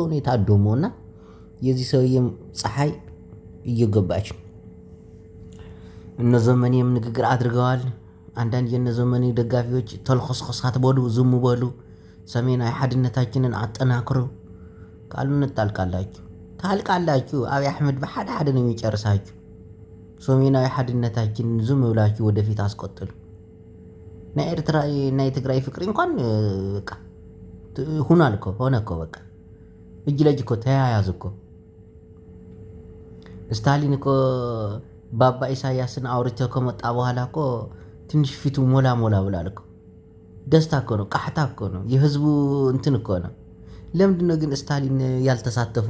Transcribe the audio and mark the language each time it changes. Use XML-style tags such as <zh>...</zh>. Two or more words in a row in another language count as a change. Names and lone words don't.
<am>ነው የታደመው። እና የዚህ ሰውዬም ፀሐይ እየገባች ነው። እነ ዘመኔም ንግግር አድርገዋል። አንዳንድ የነ ዘመኔ ደጋፊዎች ተልኮስኮስ አትበሉ፣ ዝም በሉ፣ ሰሜናዊ ሓድነታችንን አጠናክሩ፣ ካልሆነ ታልቃላችሁ። አብይ አሕመድ በሓደ ሓደ ነው የሚጨርሳችሁ። ሰሜናዊ ሓድነታችንን ዝም ብላችሁ ወደፊት አስቆጥሉ።</am> <ti>ናይ ኤርትራ ናይ ትግራይ ፍቅሪ</ti> <am>እንኳን በቃ ሁናል እኮ ሆነ እኮ በቃ እጅ ለእጅ እኮ ተያያዙ እኮ። ስታሊን እኮ ባባ ኢሳያስን አውርቶ ከመጣ በኋላ እኮ ትንሽ ፊቱ ሞላ ብላል እኮ። ደስታ እኮ ነው፣ ቃሕታ እኮ ነው፣ የህዝቡ እንትን እኮ ነው። ለምንድን ነው ግን ስታሊን ያልተሳተፈው?</am>